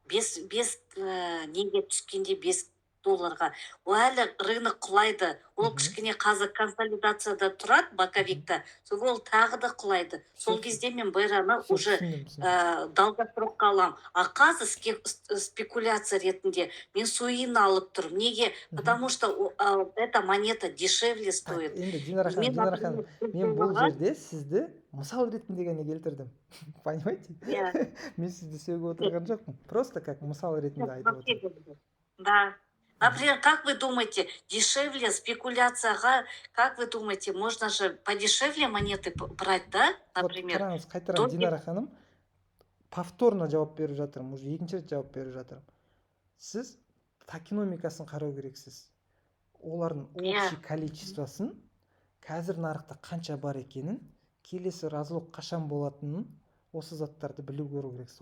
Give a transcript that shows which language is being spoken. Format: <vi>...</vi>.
<kk>5 неге түскенде $5. Ол әлі рынок құлайды. Ол кішкене қазір консолидацияда тұрады, боковикта. Сол ол тағы да құлайды. Сол кезде мен байраны уже долгосрокқа алам. А қазір спекуляция ретінде мен суиін алып тұрмын. Неге?</kk> <ru>Потому что эта монета дешевле стоит.</ru> <kk>Енді Динара ханым, мен бұл жерде сізді мысал ретінде ғана келтірдім.</kk> <ru>Понимаете?</ru> <kk>Мен сізді сөгіп отырған жоқпын.</kk> <ru>Просто как</ru> <kk>мысал ретінде айтып отырмын.</kk> <ru>Да. Например, как вы думаете, дешевле спекуляцияға, как вы думаете, можно же подешевле монеты брать, да, например?</ru> <kk>Вот қараңыз, қайтарам, Динара ханым,</kk> <ru>повторно</ru> <kk>жауап беріп жатырмын, уже екінші рет жауап беріп жатырмын. Сіз токеномикасын қарау керексіз. Олардың общий количествосын, қазір нарықта қанша бар екенін, келесі разлог қашан болатынын, осы заттарды білу керексіз.</kk>